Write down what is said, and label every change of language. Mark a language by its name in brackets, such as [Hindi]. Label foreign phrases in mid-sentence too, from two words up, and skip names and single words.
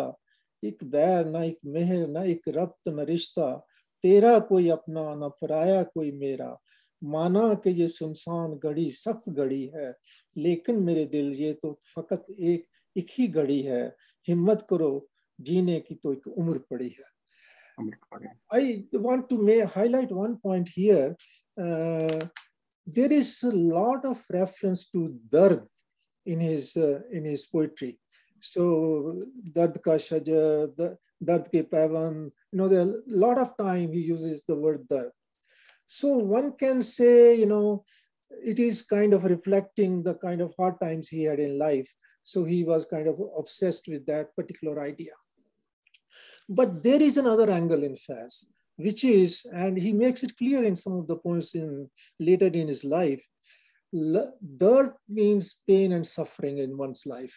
[Urdu] ایک بیر نہ ایک مہر نہ ایک ربط نہ رشتہ. تیرا کوئی اپنا نہ پرایا کوئی میرا. مانا کہ یہ سنسان گھڑی سخت گھڑی ہے، لیکن میرے دل یہ تو فقط ایک ہی گھڑی ہے. ہمت کرو جینے کی تو ایک عمر پڑی ہے. [English] I want to highlight one point here. There is a lot of reference to dard in his poetry. So [Urdu] درد کا شجر, درد کے پون, [English] there are a lot of time he uses the word dard. So one can say, it is kind of reflecting the kind of hard times he had in life. So he was kind of obsessed with that particular idea. But there is another angle in Faiz, which is, and he makes it clear in some of the poems later in his life, dard means pain and suffering in one's life.